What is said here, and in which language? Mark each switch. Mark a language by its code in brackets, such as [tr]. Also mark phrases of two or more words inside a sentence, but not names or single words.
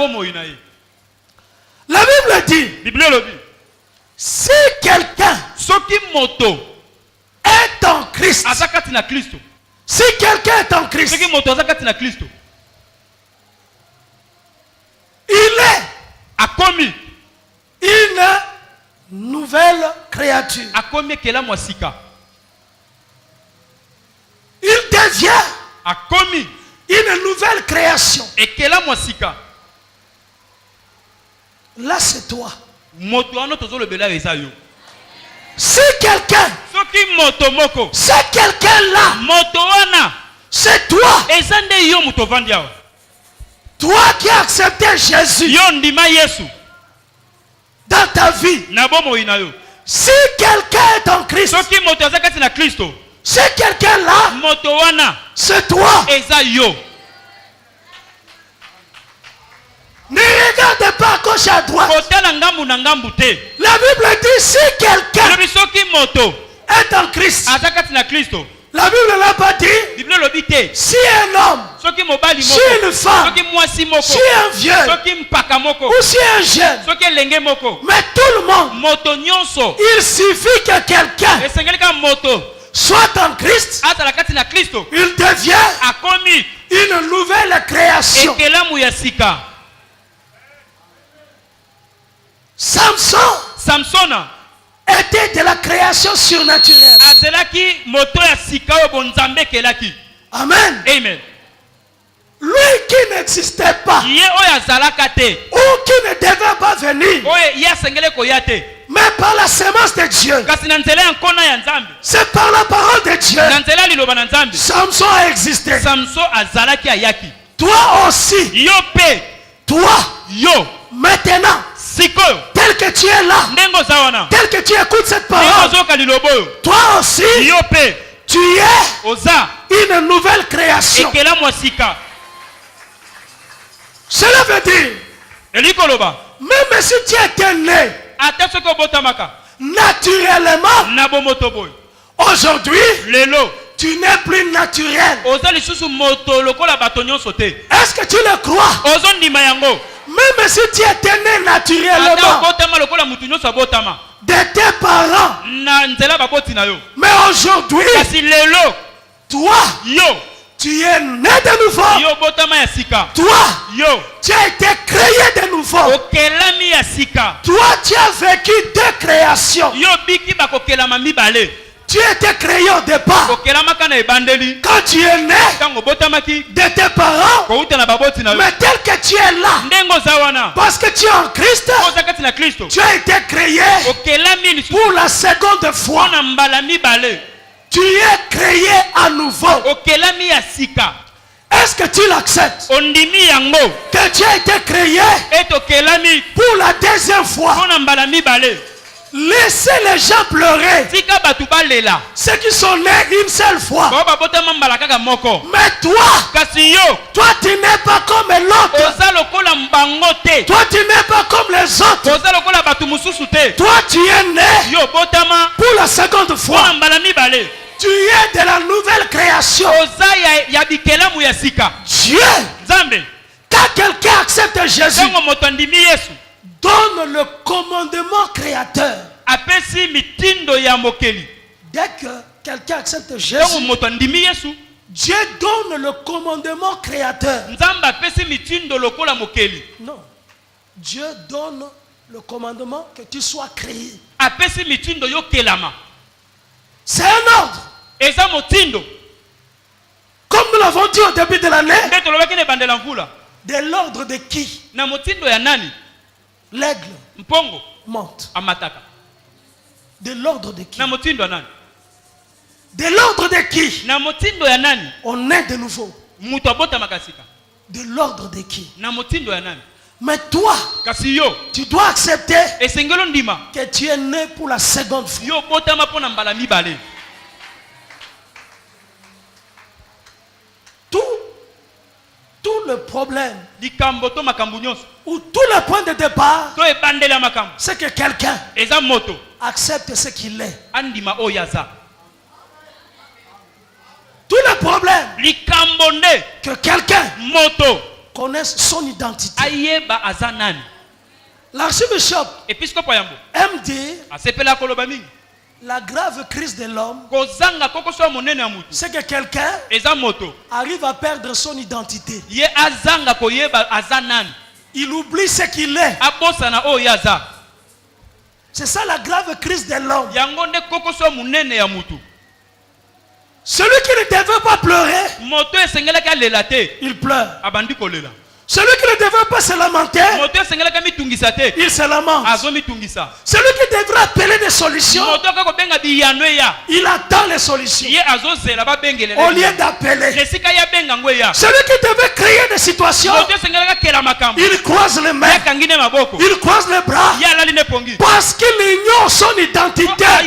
[fr] La Bible dit, si quelqu'un est en Christ, si quelqu'un est en Christ, il est une nouvelle créature. Il devient une nouvelle création. Là, c'est toi. [ln] Moto wana tozolo bela eza yo. [fr] Si quelqu'un, [ln] Soki moto moko. [fr] c'est quelqu'un là. [ln] Moto wana. [fr] C'est toi. [ln] Eza nde yo moto vandi awa. [fr] Toi qui as accepté Jésus. [ln] Yo ndima Yesu. [fr] Dans ta vie. [ln] Na bomoi na yo. [fr] Si quelqu'un est en Christ. [ln] Soki moto aza kati na Kristo. [fr] C'est quelqu'un là. [ln] Moto wana. [fr] C'est toi. [ln] Eza yo. [fr] Ne regarde pas à gauche à droite. [ln] Kotala ngambu na ngambu te. [fr] La Bible dit si quelqu'un [ln] Lobi soki moto [fr] est en Christ. [ln] aza kati na Kristo. [fr] La Bible n'a pas dit [ln] Bible lobi te. [fr] si un homme, [ln] Soki mobali [fr] si [ln] moko. [fr] une femme, [ln] Soki mwasi moko. [fr] si un vieux, [ln] Soki mpaka moko. [fr] ou si un jeune, [ln] Soki elenge moko. [fr] mais tout le monde, [ln] Moto nyonso. [fr] il suffit que quelqu'un [ln] Esengeli ka moto. [fr] soit en Christ, [ln] Azala kati na Kristo. [fr] il devient [ln] Akomi. [fr] une nouvelle création. [ln] Ekelamu ya sika. Samsona [fr] était de la création surnaturelle. [ln] azelaki moto ya sika oyo bonzambe kelaki. Amen. Amen. [fr] Lui qui n'existait pas, [ln] Ye oyo azalaka te. [fr] ou qui ne devait pas venir, [ln] Oyo ye asengele koya te. [fr] mais par la sémence de Dieu, [ln] Kasi na nzela ya nkona ya Nzambe. [fr] c'est par la parole de Dieu, [ln] Na nzela ya liloba na Nzambe. [fr] Samson a existé. [ln] Samson azalaki ayaki. [fr] Toi aussi, [ln] Yo pe. [fr] toi, [ln] Yo. [fr] maintenant, [ln] Sikoyo. [fr] tel que tu es là, [ln] Ndenge oza wana. [fr] tel que tu écoutes cette [ln] Ndenge [fr] parole, [ln] ozoyoka liloba oyo. [fr] toi aussi, [ln] Yo pe. [fr] tu es [ln] Oza. [fr] une nouvelle création. [ln] Ekelamu ya sika. [fr] Cela veut dire, [ln] Eli koloba. [fr] même si tu étais né [ln] Ata soki obotamaka. [fr] naturellement, [ln] Na bomoto boyo. [fr] aujourd'hui, [ln] Lelo. [fr] tu n'es plus naturel. [ln] Oza lisusu moto lokola bato nyonso te. [fr] Est-ce que tu le crois? [ln] Ozo ndima yango. [fr] Même si tu étais né [ln] Ata [fr] naturellement [ln] obotama lokola mutu nyonso abotama. [fr] de tes parents, [ln] Na nzela baboti na yo. [fr] mais aujourd'hui, [ln] Kasi lelo. [fr] toi, [ln] Yo. [fr] tu es né de nouveau. [ln] Yo botama ya sika. [fr] Toi, [ln] Yo. [fr] tu as été créé de nouveau. [ln] Okelami ya sika. [fr] Toi, tu as vécu deux créations. [ln] Yo biki bakokelama mibale. [fr] Tu étais créé au départ. [ln] Okelamaka na ebandeli. [fr] Quand tu es né [ln] Tango botamaki. [fr] de tes parents, [ln] Kouta na baboti na yo. [fr] mais tel que tu es là, [ln] Ndengo za wana. [fr] parce que tu es en Christ, [ln] Oza kati na Kristo. [fr] tu as été créé [ln] Okelami lisusu. [fr] pour la seconde fois. [ln] Pona mbala mibale. [fr] Tu es créé à nouveau. [ln] Okelami ya sika. [fr] Est-ce que tu l'acceptes? [ln] Ondimi yango. [fr] Que tu as été créé [ln] Et okelami. [fr] pour la deuxième fois. [ln] Pona mbala mibale. [fr] Laissez les gens pleurer. [ln] Tika batu balela. [fr] Ceux qui sont nés une seule fois. [ln] Baba botama mbala kaka moko. [fr] Mais toi, [ln] Kasi yo. [fr] toi tu n'es pas comme l'autre. [ln] Oza lokola mbango te. [fr] Toi tu n'es pas comme les autres. [ln] Oza lokola batu mususu te. [fr] Toi tu es né [ln] Yo botama. [fr] pour la seconde fois. [ln] Pona mbala mibale. [fr] Tu es de la nouvelle création. [ln] Oza ya bikelamu ya sika. [fr] Dieu, [ln] Nzambe. [fr] quand quelqu'un accepte Jésus, [ln] Tango moto andimi Yesu. [fr] donne le commandement créateur. [ln] Apesi mitindo ya mokeli. [fr] Dès que quelqu'un accepte [ln] Tango [fr] Jésus, [ln] moto andimi Yesu. [fr] Dieu donne le commandement créateur. [ln] Nzambe apesi mitindo lokola mokeli. [fr] Non. Dieu donne le commandement que tu sois créé. [ln] Apesi mitindo yo kelama. [fr] C'est un ordre. [ln] Eza motindo. [fr] Comme nous l'avons dit au début de l'année, [ln] Nde tolobaki na bandela mvula. [fr] de l'ordre de qui? [ln] Na motindo ya nani? [fr] L'aigle [ln] Mpongo [fr] monte. [ln] amataka. [fr] De l'ordre de qui? [ln] Na motindo ya nani? [fr] De l'ordre de qui? [ln] Na motindo ya nani? [fr] On est de nouveau. [ln] Mutu abotamaka sika. [fr] De l'ordre de qui? [ln] Na motindo ya nani? [fr] Mais toi, [ln] Kasi yo. [fr] tu dois accepter [ln] Esengelo ndima. [fr] que tu es né pour la seconde fois. [ln] Yo botama pona mbala mibale. [fr] Tout le problème [ln] Likambo to makambu nyonso. [fr] ou tout le point de départ, [ln] To ebandela makambu. [fr] c'est que quelqu'un [ln] Eza moto. [fr] accepte ce qu'il est. [ln] Andima oyaza. [fr] Tout le problème, [ln] Likambo nde. [fr] que quelqu'un [ln] Moto. [fr] connaisse son identité. [ln] Ayeba aza nani. [fr] L'archbishop [ln] Episkopo yambo. [fr] aime dire [ln] Asepela koloba mingi. [fr] la grave crise de l'homme, [ln] Kozanga kokoso monene ya mutu. [fr] c'est que quelqu'un [ln] Eza moto. [fr] arrive à perdre son identité. [ln] Ye azanga koyeba aza nani. [fr] Il oublie ce qu'il est. [ln] Abosana oyaza. [fr] C'est ça la grave crise de l'homme. [ln] Yango nde kokoso monene ya mutu. [fr] Celui qui ne devait pas pleurer, [ln] Moto esengelaki alela te. [fr] il pleure. [ln] Abandi kolela. [fr] Celui qui ne devrait pas se lamenter, il se lamente. Celui qui devrait appeler des solutions, il attend les solutions au lieu d'appeler. Celui qui devait créer des situations, il croise les mains, il croise les bras, parce qu'il ignore son identité.